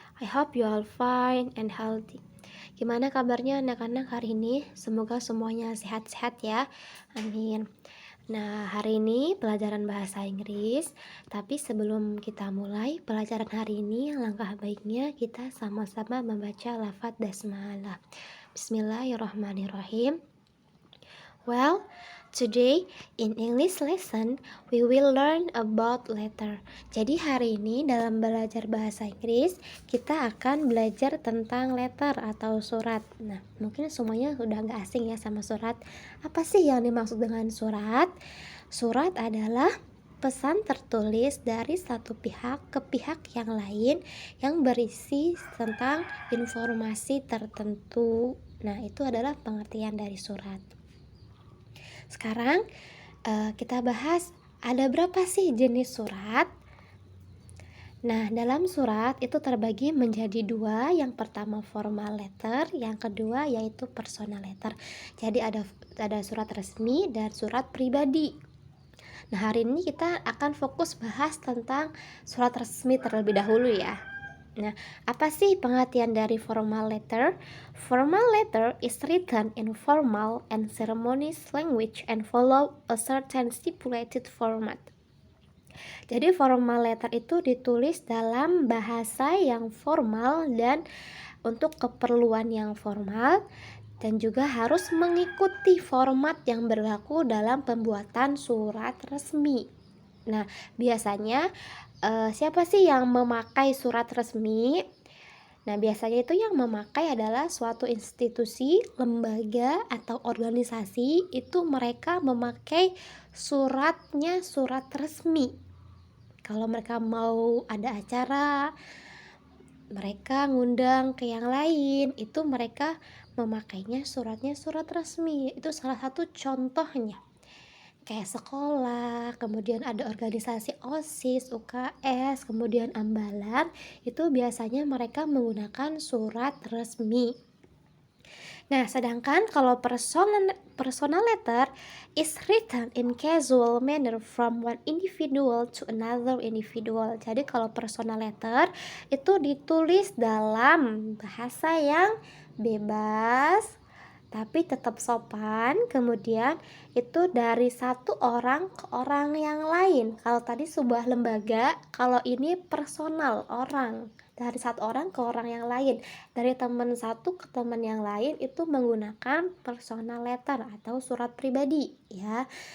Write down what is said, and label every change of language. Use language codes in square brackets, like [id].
[en] I hope you all fine and healthy. [id] Gimana kabarnya anak-anak hari ini? Semoga semuanya sehat-sehat ya. Amin. Nah, hari ini pelajaran bahasa Inggris. Tapi sebelum kita mulai pelajaran hari ini, langkah baiknya kita sama-sama membaca lafaz basmalah. [ar] Bismillahirrahmanirrahim. [en] Well, today in English lesson we will learn about letter. [id] Jadi hari ini dalam belajar bahasa Inggris kita akan belajar tentang letter atau surat. Nah, mungkin semuanya udah gak asing ya sama surat. Apa sih yang dimaksud dengan surat? Surat adalah pesan tertulis dari satu pihak ke pihak yang lain yang berisi tentang informasi tertentu. Nah, itu adalah pengertian dari surat. Sekarang kita bahas ada berapa sih jenis surat. Nah, dalam surat itu terbagi menjadi dua. Yang pertama formal letter, yang kedua yaitu personal letter. Jadi ada surat resmi dan surat pribadi. Nah, hari ini kita akan fokus bahas tentang surat resmi terlebih dahulu ya. Nah, apa sih pengertian dari formal letter? [en] Formal letter is written in formal and ceremonious language and follow a certain stipulated format. [id] Jadi formal letter itu ditulis dalam bahasa yang formal dan untuk keperluan yang formal dan juga harus mengikuti format yang berlaku dalam pembuatan surat resmi. Nah, biasanya siapa sih yang memakai surat resmi? Nah, biasanya itu yang memakai adalah suatu institusi, lembaga, atau organisasi. Itu mereka memakai suratnya surat resmi. Kalau mereka mau ada acara, mereka ngundang ke yang lain, itu mereka memakainya suratnya surat resmi. Itu salah satu contohnya. Kayak sekolah, kemudian ada organisasi OSIS, UKS, kemudian ambalan, itu biasanya mereka menggunakan surat resmi. Nah, sedangkan kalau [en] personal letter is written in casual manner from one individual to another individual. [id] Jadi kalau personal letter itu ditulis dalam bahasa yang bebas tapi tetap sopan, kemudian itu dari satu orang ke orang yang lain. Kalau tadi sebuah lembaga, kalau ini personal, orang, dari satu orang ke orang yang lain, dari teman satu ke teman yang lain, itu menggunakan personal letter atau surat pribadi ya.